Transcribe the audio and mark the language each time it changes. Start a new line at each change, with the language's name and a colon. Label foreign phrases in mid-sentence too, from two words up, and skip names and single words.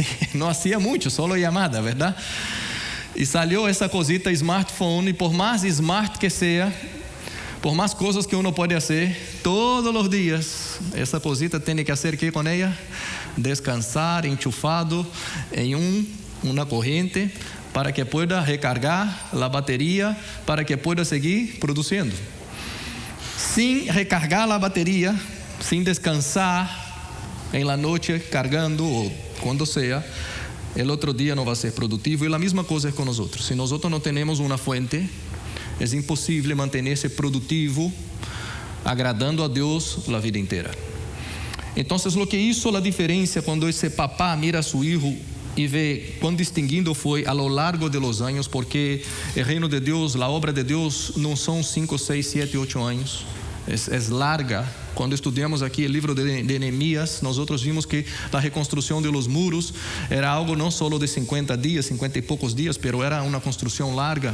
Portuguese: Não hacía muito, só chamada, verdade? E saiu essa cosita smartphone, e por mais smart que seja, por mais coisas que uno pode fazer, todos os dias, essa cosita tem que fazer que com ela? Descansar, enchufado em uma corrente, para que
Spanish: pueda recargar
Portuguese: a bateria, para que pueda seguir produzindo.
Spanish: Sin recargar a bateria, sin descansar en la noche cargando o cuando sea, el otro día no va a ser productivo. Y la misma cosa es con nosotros. Si nosotros no tenemos una fuente, es imposible mantenerse productivo, agradando a Dios la vida entera. Entonces, lo que hizo la diferencia cuando ese papá mira a su hijo
Portuguese: e vê quão distinguido foi
Spanish: a lo largo de los anos,
Portuguese: porque o reino de Deus, a obra de Deus, não são 5, 6, 7, 8 anos, é larga. Quando estudamos aqui o livro de Neemias, nós vimos que a reconstrução de
Spanish: los muros
Portuguese: era algo não só de 50 dias, 50 e poucos dias, pero era uma construção larga.